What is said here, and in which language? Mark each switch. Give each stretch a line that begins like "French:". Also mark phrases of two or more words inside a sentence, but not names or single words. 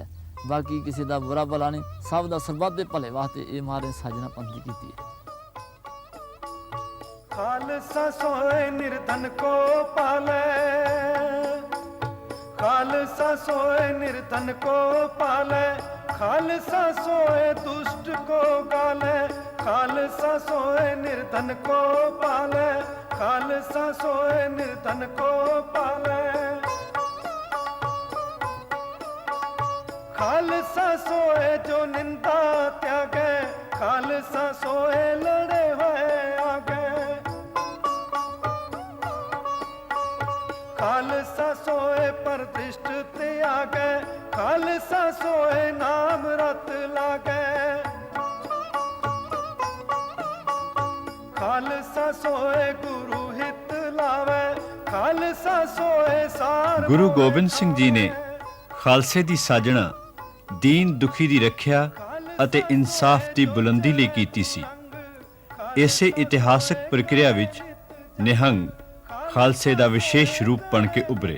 Punjabi: ਬਾਕੀ ਕਿਸੇ ਦਾ ਬੁਰਾ ਭਲਾ ਨਹੀਂ, ਸਭ ਦਾ ਸਰਬੱਤ ਦੇ ਭਲੇ ਵਾਸਤੇ ਇਹ ਮਹਾਰਾਜ ਸਾਜਣਾ ਪੰਥ ਕੀਤੀ ਹੈ।
Hindi: खालसा सोए निर्धन को पाले, खालसा सोए निर्धन को पाले, खालसा सोए दुष्ट को गाले, खालसा सोए निर्धन को पाले, खालसा सोए निर्धन को पाले, खालसा सोए जो निंदा त्यागे, खालसा सोए लड़े हुए आगे, खालसा सोए परदिष्ट त्यागे, खालसा सोए नाम रत लागे, खालसा सोए गुरु हित लावे, खालसा सोए सार।
Punjabi: ਗੁਰੂ ਗੋਬਿੰਦ ਸਿੰਘ ਜੀ ਨੇ ਖਾਲਸੇ ਦੀ ਸਾਜਣਾ ਦੀਨ ਦੁਖੀ ਦੀ ਰੱਖਿਆ ਅਤੇ ਇਨਸਾਫ ਦੀ ਬੁਲੰਦੀ ਲਈ ਕੀਤੀ ਸੀ। ਇਸੇ ਇਤਿਹਾਸਕ ਪ੍ਰਕਿਰਿਆ ਵਿੱਚ ਨਿਹੰਗ ਖਾਲਸੇ ਦਾ ਵਿਸ਼ੇਸ਼ ਰੂਪ ਬਣ ਕੇ ਉੱਭਰੇ।